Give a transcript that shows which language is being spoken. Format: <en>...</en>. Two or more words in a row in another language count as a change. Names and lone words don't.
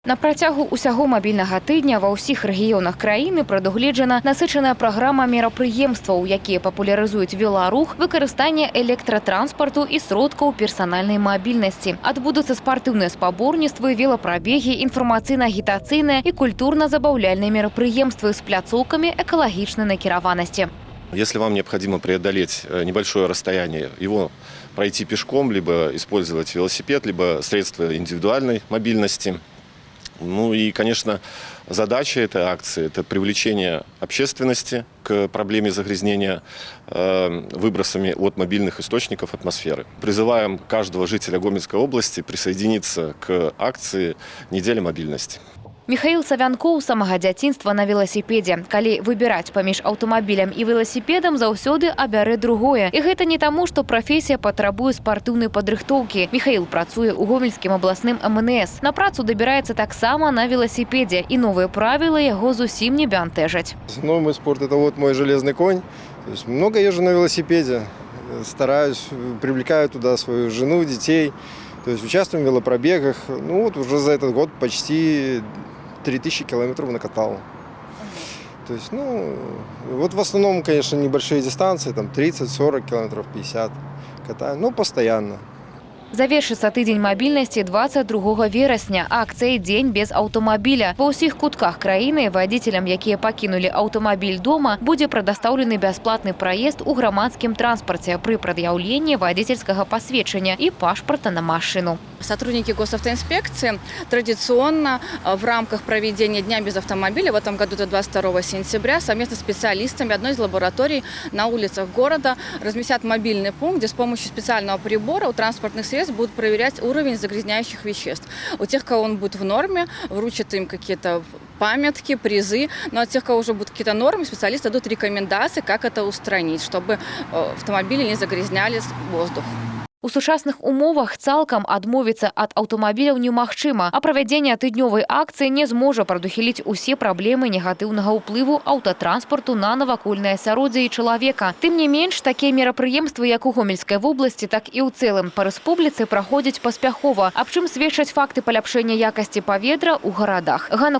<be>На працягу усяго мабільнага тыдня ва ўсіх рэгіёнах краіны прадугледжана насычаная праграма мерапрыемстваў, якія папулярызуюць веларух, выкарыстанне электратранспарту і сродкаў персанальнай мабільнасці. Адбудуцца спартыўныя спаборніцтвы, велапрабегі, інфармацыйна-агітацыйныя і культурна-забаўляльныя мерапрыемствы з пляцоўкамі экалагічнай накіраванасці.</be> <ru>Если вам необходимо преодолеть небольшое расстояние, его пройти пешком, либо использовать велосипед, либо средства индивидуальной мобильности. Ну и, конечно, задача этой акции – это привлечение общественности к проблеме загрязнения выбросами от мобильных источников атмосферы. Призываем каждого жителя Гомельской области присоединиться к акции «Неделя мобильности».</ru> <be>Михаил Савянкоў з самага дзяцінства на веласіпедзе. Калі выбіраць паміж аўтамабілем і веласіпедам, заўсёды абярэ другое. І гэта не таму, што прафесія патрабуе спартыўнай падрыхтоўкі. Михаил працуе ў Гомельскім абласным МНС. На працу дабіраецца таксама на веласіпедзе, і новыя правілы яго зусім не бянтэжаць.</be> <ru>Мой спорт – это вот мой железный конь. То есть много езжу на велосипеде, стараюсь, привлекаю туда свою жену, детей. То есть участвуем в велопробегах. Ну вот уже за этот год почти 3000 километров накатал. То есть, вот в основном, конечно, небольшие дистанции, там 30-40 километров, 50 катаем, но постоянно.</ru> <be>Завершыцца тыдзень мабільнасці 22 верасня. Акцыя «Дзень без аўтамабіля». Ва ўсіх кутках краіны вадзіцелям, якія пакінулі аўтамабіль дома, будзе прадастаўлены бясплатны праезд у грамадскім транспарце пры прад'яўленні вадзіцельскага пасведчання і пашпарта на машину.</be> <ru>Сотрудники госавтоинспекции традиционно в рамках проведения Дня без автомобиля, в этом году это 22 сентября, совместно с специалистами одной из лабораторий на улицах города разместят мобильный пункт, где с помощью специального прибора у транспортных средств будут проверять уровень загрязняющих веществ. У тех, кого он будет в норме, вручат им какие-то памятки, призы, но от тех, кого уже будут какие-то нормы, специалисты дадут рекомендации, как это устранить, чтобы автомобили не загрязняли воздух.</ru> <be>У сучасных умовах цалкам адмовіцца ад аўтамабіляў немагчыма, а правядзенне тыднёвай акцыі не зможа прадухіліць усе праблемы негатыўнага ўплыву аўтатранспарту на навакольнае асяроддзе і чалавека. Тым не менш, такія мерапрыемствы як у Гомельскай вобласці, так і ў цэлым па рэспубліцы праходзяць паспяхова, аб чым сведчаць факты паляпшэння якасці паветра ў гарадах.</be>